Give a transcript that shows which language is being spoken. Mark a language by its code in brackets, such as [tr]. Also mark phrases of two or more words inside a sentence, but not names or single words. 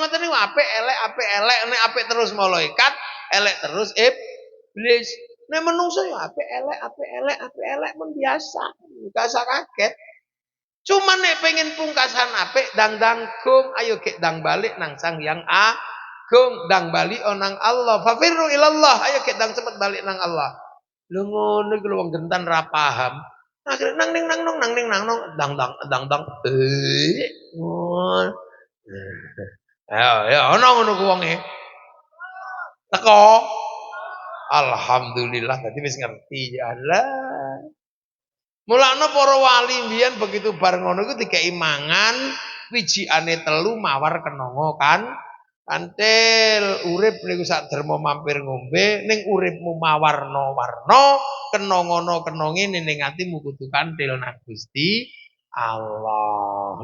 [jv] ngoten niku apik elek nek apik terus malaikat elek terus iblis nek menungso ya apik elek men biasa gak usah kaget cuman nek pengen pungkasan apik dang gum ayo gek dang balik nang Sang Hyang Agung dang balik nang Allah [ar] ففروا إلى الله [jv] ayo gek dang cepet balik nang Allah lho ngono iku wong gentan ra paham akhirnya nang ning nang nong nang ning nang nong dang ya ana ngono ku wonge teko alhamdulillah dadi wis ngerti ya Allah mulane para wali mbiyen begitu bar ngono iku dikeki mangan wijikane telu mawar kenanga kan antil urip niku sak derma mampir ngombe ning uripmu mawarna-warna kenangana kenonge ning atimu kudu kanthil nang Gusti Allah.